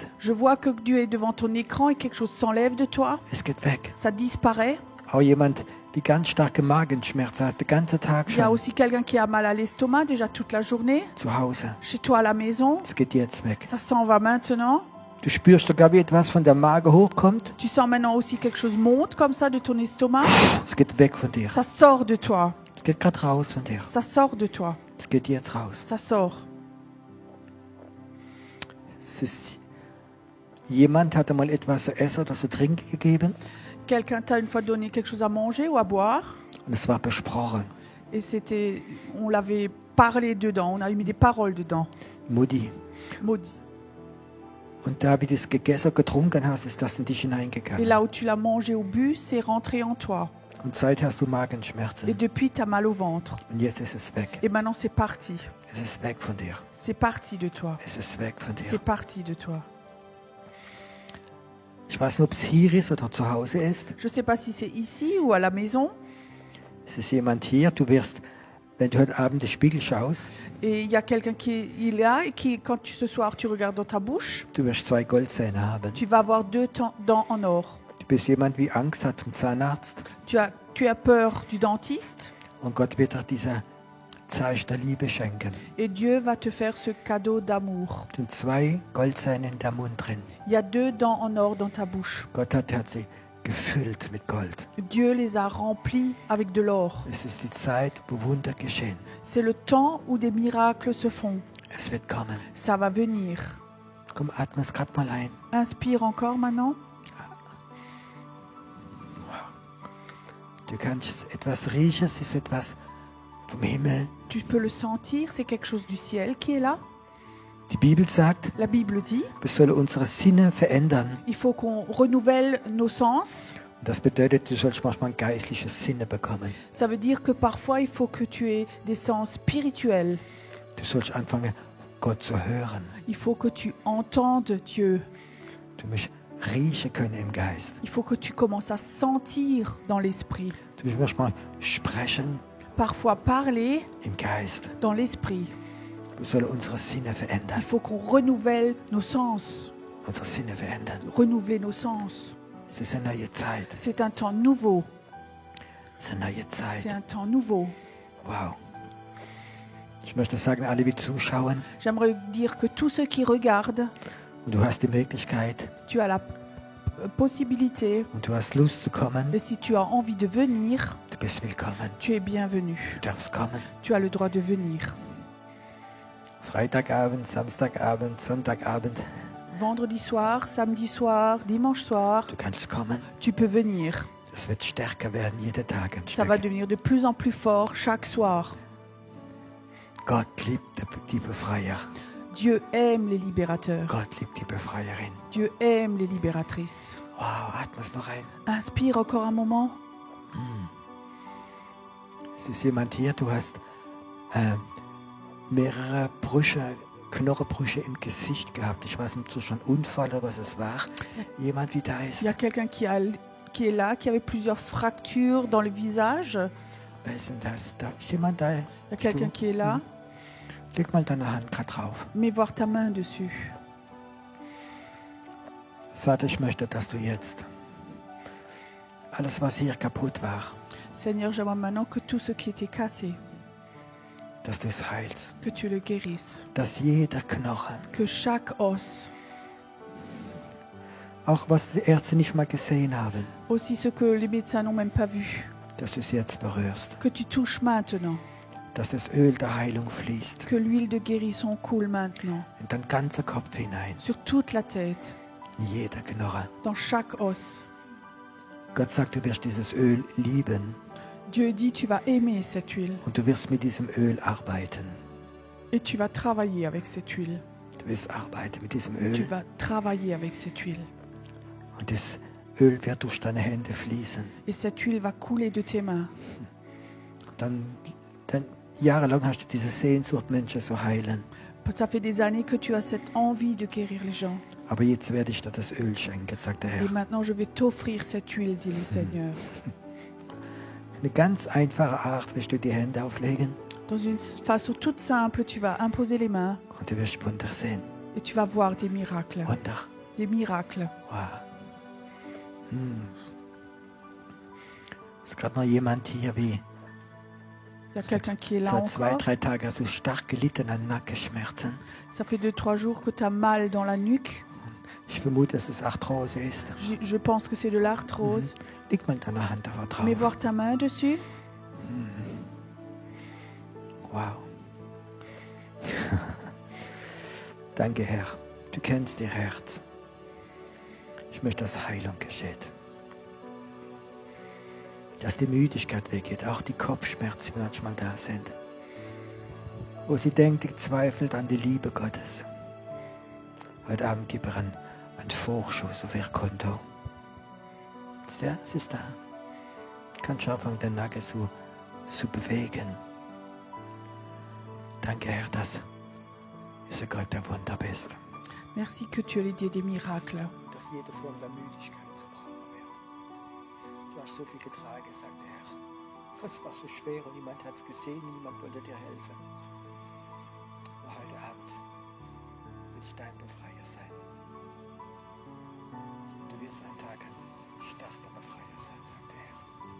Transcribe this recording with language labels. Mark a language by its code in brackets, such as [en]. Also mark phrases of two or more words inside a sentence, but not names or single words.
[fr] Je vois que Dieu est devant ton écran et quelque chose s'enlève de toi. [de] Es geht weg. [fr] Ça disparaît. [de] Auch jemand, die ganz starke Magenschmerzen hat, den ganzen Tag [fr] Il y a [de] schon [fr] aussi quelqu'un qui a mal à l'estomac déjà toute la journée. [de] zu Hause. [fr] Chez toi à la maison. [de] Es geht jetzt weg. [fr] Ça s'en va maintenant. [de] Du spürst sogar, wie etwas von der Magen hochkommt. [fr] Tu sens maintenant aussi quelque chose monte comme ça de ton estomac. [de] Es geht weg von dir. [fr] Ça sort de toi. [de] Es geht gerade raus von dir. [fr] Ça sort de toi. [de] Es geht jetzt raus. [fr] Ça sort. [de] Es ist, jemand hat einmal etwas zu essen oder zu trinken gegeben [fr] Quelqu'un t'a une fois donné quelque chose à manger ou à boire. [de] und es war besprochen. [fr] Et on l'avait parlé dedans. On a mis des paroles dedans. [de] Mutti, [fr] maudit. [de] Und da, wie du es gegessen und getrunken hast, ist das in dich [fr] Et [de] hineingegangen. [fr] là où tu l'as mangé ou bu, c'est rentré en toi. [de] Und seither hast du [fr] Et [de] Magenschmerzen. [fr] depuis, tu as mal au ventre. [de] Und jetzt ist es weg. [fr] Et maintenant, c'est parti. [de] Es ist weg von dir. [fr] C'est parti de toi. [de] Es ist weg von dir. [fr] C'est parti de toi. [de] Ich weiß nicht, ob es hier ist oder zu Hause ist. [fr] Je ne sais pas si c'est ici ou à la maison. [de] Es ist jemand hier. Du wirst, wenn du heute Abend in den Spiegel schaust, [fr] Et il y a quelqu'un qui est là et qui, quand ce soir tu regardes dans ta bouche, [de] du wirst 2 Goldzähne haben. [fr] tu vas avoir 2 dents en or. [de] Du bist jemand, wie Angst hat vom Zahnarzt. [fr] Tu as peur du dentiste [de] Und Gott wird dir diese Zeichen der Liebe schenken. [fr] et Dieu va te faire ce cadeau d'amour. [de] Es sind 2 Goldzähne in der Mund drin. [fr] Il y a 2 dents en or dans ta bouche. [de] Gott hat sie gefüllt mit Gold. [fr] Dieu les a remplis avec de l'or. [de] Es ist die Zeit, wo Wunder geschehen. [fr] C'est le temps où des miracles se font. [de] Es wird kommen. [fr] Ça va venir. [de] Komm, atme es gerade mal ein. [fr] Inspire encore maintenant. [de] Du kannst etwas riechen, es ist etwas vom Himmel. [fr] Tu peux le sentir, c'est quelque chose du ciel qui est là. [de] Die Bibel sagt, [fr] La Bible dit, [de] wir sollen unsere Sinne verändern. [fr] il faut qu'on renouvelle nos sens. [de] Und das bedeutet, du sollst manchmal geistliche Sinne bekommen. [fr] Ça veut dire que parfois il faut que tu aies des sens spirituels. [de] Du sollst anfangen, Gott zu hören. [fr] Il faut que tu entendes Dieu. [de] Du musst riechen können im Geist. [fr] Il faut que tu commences à sentir dans l'esprit. [de] Du musst manchmal sprechen [fr] Parfois parler [de] im Geist. [fr] dans l'esprit. [de] Wir sollen unsere Sinne [fr] Il [de] verändern. [fr] faut qu'on renouvelle nos sens. [de] Unsere Sinne verändern. [fr] Renouveler nos sens. [de] Es ist eine neue Zeit. [fr] C'est un temps nouveau. [de] Es ist eine neue [fr] C'est [de] Zeit. [fr] un temps nouveau. Wow. [de] Ich möchte sagen, alle, die zuschauen, [fr] J'aimerais dire que tous ceux qui regardent, [de] und du hast die Möglichkeit [fr] tu as la possibilité, [de] und du hast Lust zu kommen, [fr] et si tu as envie de venir, [de] du bist willkommen. [fr] tu es bienvenu. [de] Du darfst kommen. [fr] Tu as le droit de venir. [de] Freitagabend, Samstagabend, Sonntagabend. [fr] Vendredi soir, samedi soir, dimanche soir, [de] Du kannst kommen. [fr] tu peux venir. [de] Es wird stärker werden, jeden Tag ein [fr] Ça va [de] Stück. [fr] devenir de plus en plus fort chaque soir. [de] Gott liebt die Befreier. [fr] Dieu aime les libérateurs. [de] Gott liebt die Befreierin. [fr] Dieu aime les libératrices. [de] Wow, atme es noch ein. [fr] Inspire encore un moment. [de] Es ist jemand hier, du hast mehrere Brüche, Knochenbrüche im Gesicht gehabt. Ich weiß nicht, ob es schon ein Unfall oder was es war. Jemand, wie da ist. [fr] Il y a quelqu'un qui est là, qui avait plusieurs fractures dans le visage. [de] Wer ist denn das? Da ist jemand da. [fr] Il y a quelqu'un qui est là. [de] Leg mal deine Hand gerade drauf. [fr] Mets voir ta main dessus. [de] Vater, ich möchte, dass du jetzt alles, was hier kaputt war, [fr] Seigneur, j'aimerais maintenant que tout ce qui était cassé, [de] dass du es heilst. [fr] que tu le guérisses. [de] Dass jeder Knochen, [fr] Que chaque os, [de] auch was die Ärzte nicht mal gesehen haben, [fr] aussi ce que les médecins n'ont même pas vu, [de] dass du es jetzt berührst. [fr] que tu touches maintenant. [de] Dass das Öl der Heilung fließt. [fr] Que l'huile de guérison coule maintenant. [de] In deinen ganzen Kopf hinein. [fr] Sur toute la tête, [de] In jeder Knochen. [fr] dans chaque os. [de] Gott sagt, du wirst dieses Öl lieben. [fr] Dieu dit, tu vas aimer cette huile. [de] Und du wirst mit diesem Öl arbeiten. [fr] Et tu vas travailler avec cette huile. [de] Du wirst arbeiten mit diesem [fr] Tu [de] Öl. [fr] vas travailler avec cette huile. [de] Und das Öl wird durch deine Hände fließen. [fr] Et cette huile va couler de tes mains. [de] Dann jahrelang hast du diese Sehnsucht, Menschen zu heilen. [fr] Ça fait des années que tu as cette envie de guérir les gens. [de] Aber jetzt werde ich dir das Öl schenken, sagt der Herr. [fr] Et maintenant, je vais t'offrir cette huile, dit le Seigneur. [de] Eine ganz einfache Art wirst du die Hände auflegen [fr] Dans une façon toute simple, tu vas imposer les mains [de] und du wirst Wunder sehen. [fr] et tu vas voir des miracles. [de] Wunder. [fr] Des miracles. Wow. [de] Ist gerade noch jemand hier, wie [fr] Il y a quelqu'un qui est là [de] seit 2, [fr] encore. [de] 3 Tagen hast du stark gelitten an Nackenschmerzen. [fr] Ça fait 2-3 jours que tu as mal dans la nuque. [de] Ich vermute, dass es Arthrose ist. [fr] Je pense que c'est de l'arthrose. [de] Leg mal deine Hand da drauf. [fr] Mets voir ta main dessus. [de] Wow. Danke, Herr. Du kennst ihr Herz. Ich möchte, dass Heilung geschieht. Dass die Müdigkeit weggeht, auch die Kopfschmerzen, die manchmal da sind. Wo sie denkt, ich zweifelt an die Liebe Gottes. Heute Abend gib ihr einen Vorschuss auf ihr Konto. Ja, es ist da. Kannst du anfangen, den Nagel zu bewegen. Danke, Herr, dass du Gott der Wunder bist. [fr] Merci que tu es le Dieu des miracles. [de] Dass jede Form der Müdigkeit zerbrochen wird. Du hast so viel getragen, sagt der Herr. Das war so schwer und niemand hat es gesehen und niemand wollte dir helfen. Aber heute Abend wird es dein Befreier sein. Und du wirst einen Tag ein starker Befreier sein, sagt der Herr.